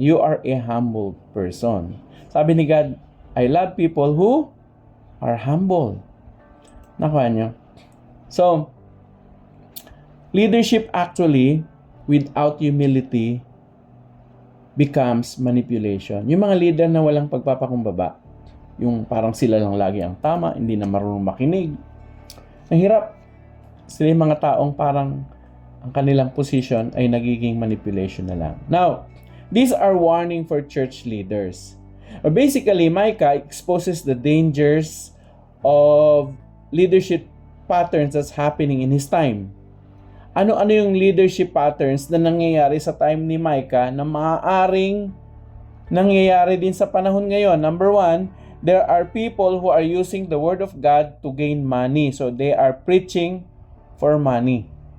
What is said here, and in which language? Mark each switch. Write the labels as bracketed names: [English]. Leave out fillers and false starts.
[English] You are a humble person. [Filipino] Sabi ni God, [English] I love people who are humble. [Filipino] Nakuha nyo? [English] So, leadership actually, without humility, becomes manipulation. [Filipino] Yung mga leader na walang pagpapakumbaba, yung parang sila lang lagi ang tama, hindi na marunong makinig. Ang hirap. Sila yung mga taong parang ang kanilang position ay nagiging manipulation na lang. [English] Now, these are warning for church leaders. Basically, Micah exposes the dangers of leadership patterns that's happening in his time. [Filipino] Ano-ano yung leadership patterns na nangyayari sa time ni Micah na maaaring nangyayari din sa panahon ngayon? [English] Number 1, there are people who are using the word of God to gain money. So, they are preaching for money.